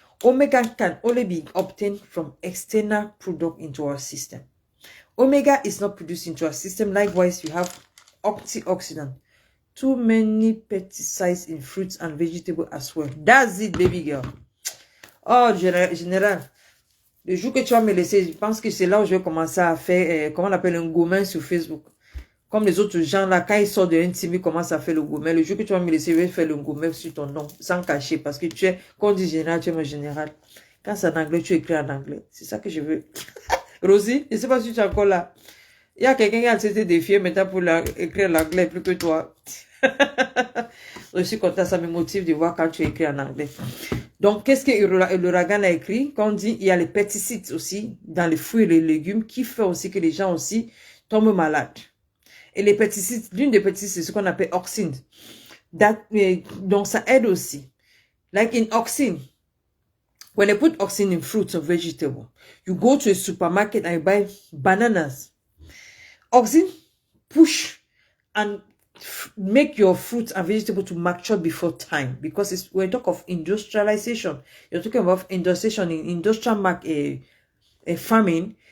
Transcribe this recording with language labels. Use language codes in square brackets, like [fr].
[en] Omega can only be obtained from external product into our system. Omega is not produced into our system. Likewise, you have antioxidant. Too many pesticides in fruits and vegetables as well. That's it, baby girl. Oh, General. [fr] Le jour que tu vas me laisser, je pense que c'est là où je vais commencer à faire, comment on appelle, un gourmet sur Facebook. Comme les autres gens là, quand ils sortent de l'intime, ils commencent à faire le gourmet. Le jour que tu vas me laisser, je vais faire le gourmet sur ton nom, sans cacher, parce que tu es, quand on dit général, tu es mon général. Quand c'est en anglais, tu écris en anglais. C'est ça que je veux. Rosie, je ne sais pas si tu es encore là. Il y a quelqu'un qui a accepté de défier maintenant pour écrire l'anglais plus que toi. Je suis content, ça me motive de voir quand tu écris en anglais. Donc, qu'est-ce que l'ouragan a écrit? Quand on dit, il y a les pesticides aussi dans les fruits et les légumes qui fait aussi que les gens aussi tombent malades. Et les pesticides, l'une des pesticides, c'est ce qu'on appelle auxine. Donc, ça aide aussi. [en] Like in auxine, when they put auxine in fruits or vegetables, you go to a supermarket and you buy bananas. Auxine push and make your fruits and vegetables to mature before time, because when you talk of industrialization, you're talking about industrialization in industrial farming.